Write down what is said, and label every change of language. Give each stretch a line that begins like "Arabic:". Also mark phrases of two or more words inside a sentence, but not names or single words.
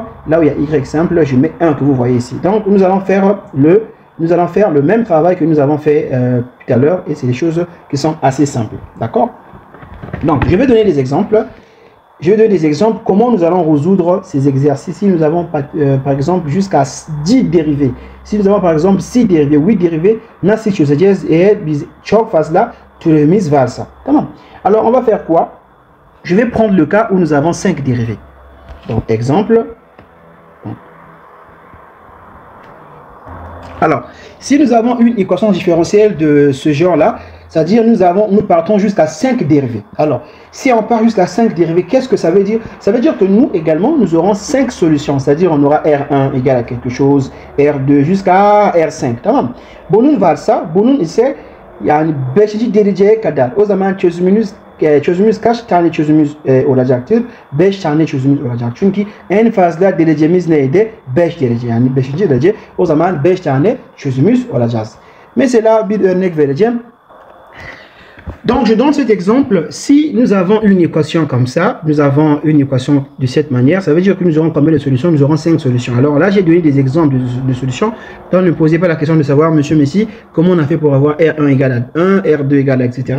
French: Là où il y a Y simple, je mets 1 que vous voyez ici. Donc nous allons faire le même travail que nous avons fait tout à l'heure et c'est des choses qui sont assez simples. D'accord? Donc je vais donner des exemples. Je vais donner des exemples comment nous allons résoudre ces exercices. Si nous avons par exemple jusqu'à 10 dérivés. Si nous avons par exemple 6 dérivés, 8 dérivés,
Turkish: nasıl çözeceğiz et biz çok fazla türevimiz varsa. Tamam.
French: Alors on va faire quoi? Je vais prendre le cas où nous avons 5 dérivés. Donc exemple. Alors, si nous avons une équation différentielle de ce genre-là, c'est-à-dire nous partons jusqu'à 5 dérivés. Alors, si on part jusqu'à 5 dérivés, qu'est-ce que ça veut dire? Ça veut dire que nous également, nous aurons 5 solutions. C'est-à-dire on aura R1 égal à quelque chose, R2 jusqu'à R5.
Turkish: Tamam. Bunun varsa, bunun ise yani 5. dereceye kadar. O zaman çözümünüz çözümümüz kaç tane çözümümüz olacaktır? 5 tane çözümümüz olacak. Çünkü en fazla derecemiz neydi? 5 derece, yani 5. derece. O zaman 5 tane çözümümüz olacağız. Mesela bir örnek vereceğim.
French: Donc, je donne cet exemple. Si nous avons une équation comme ça, nous avons une équation de cette manière, ça veut dire que nous aurons combien de solutions? Nous auront 5 solutions. Alors là, j'ai donné des exemples de solutions. Donc, ne posez pas la question de savoir, monsieur Messi, comment on a fait pour avoir R1 égale à 1, R2 égale à, etc.